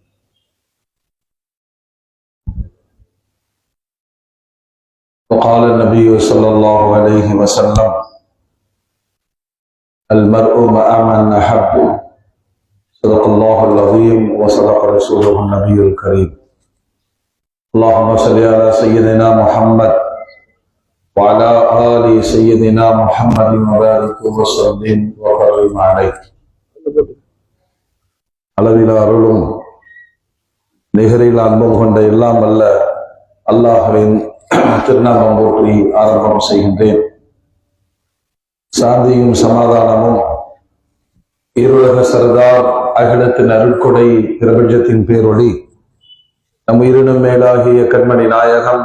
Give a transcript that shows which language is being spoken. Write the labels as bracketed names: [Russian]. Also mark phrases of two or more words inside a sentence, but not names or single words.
[Arabic] وقال النبي صلى الله عليه وسلم المرء مع من أحب صدق الله العظيم وصدق رسوله النبي الكريم. اللهم صل على سيدنا محمد وعلى آل سيدنا محمد وبارك وسلم وكرم عليه. [Tamil] அளவில் அருளும் நிகரில் அன்பும் கொண்ட எல்லாம் அல்ல அல்லாஹ்வின் திருநாமம் போற்றி ஆரம்பம் செய்கின்றேன். சாந்தியும் சமாதானமும் இருளக சர்தார் அகிலத்தின் அருட்கொடை பிரபஞ்சத்தின் பேரொளி நம் உயிரினும் மேலாகிய கண்மணி நாயகம்